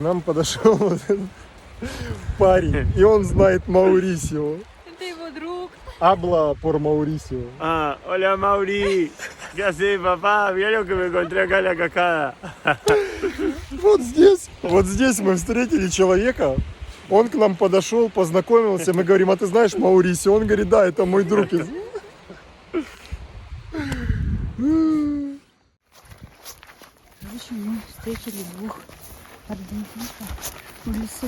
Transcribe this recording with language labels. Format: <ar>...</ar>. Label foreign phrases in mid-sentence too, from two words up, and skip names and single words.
<ru>Нам подошел вот этот парень, и он знает Маурисио. Это его друг.</ru> <es>Habla por Mauricio. Ah, hola Mauri. ¿Qué haces, papá? Mira lo que me encontré acá en la cascada.</es> <ru>Вот здесь мы встретили человека. Он к нам подошел, познакомился. Мы говорим, а ты знаешь Маурисио? Он говорит, да, это мой друг. Короче, мы встретили двух аргентинцев в лесу.</ru>